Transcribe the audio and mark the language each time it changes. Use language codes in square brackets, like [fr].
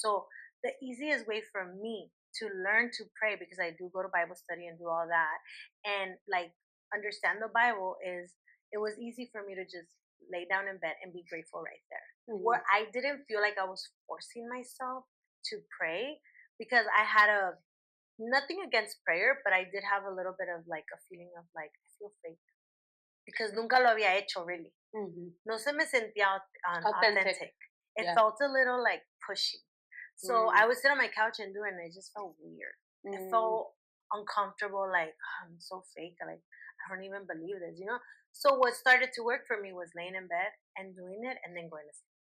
[en] So the easiest way for me to learn to pray, because I do go to Bible study and do all that, and like understand the Bible, is it was easy for me to just lay down in bed and be grateful right there. Where I didn't feel like I was forcing myself to pray, because I had nothing against prayer, but I did have a little bit of like a feeling of like, I feel fake. Because [es] nunca lo había hecho, [en] really. [es] No se me sentía [en] authentic. It felt a little like pushy. So I would sit on my couch and do it, and it just felt weird. It felt uncomfortable, like, oh, I'm so fake. Like, I don't even believe this, you know? So what started to work for me was laying in bed and doing it and then going to sleep.